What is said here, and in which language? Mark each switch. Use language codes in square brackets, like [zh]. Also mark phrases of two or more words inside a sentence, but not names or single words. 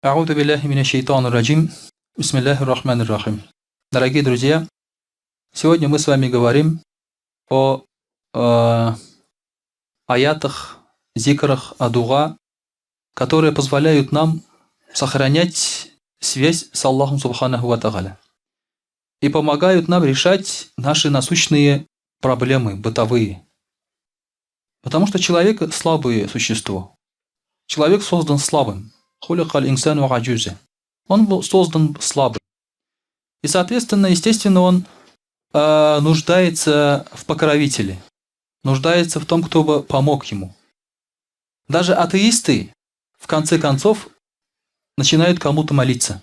[ar] أعوذ بالله من الشيطان الرجيم بسم الله الرحمن الرحيم. [ru] Дорогие друзья, сегодня мы с вами говорим о аятах, зикрах, адуга, которые позволяют нам сохранять связь с Аллахом [ar] سبحانه وتعالى [ru] и помогают нам решать наши насущные проблемы, бытовые. Потому что человек – слабое существо. Человек создан слабым. [ar] خلق الإنسان عجوزا. [ru] Он был создан слабым. И, соответственно, естественно, он нуждается в покровителе. Нуждается в том, кто бы помог ему. Даже атеисты, в конце концов, начинают кому-то молиться.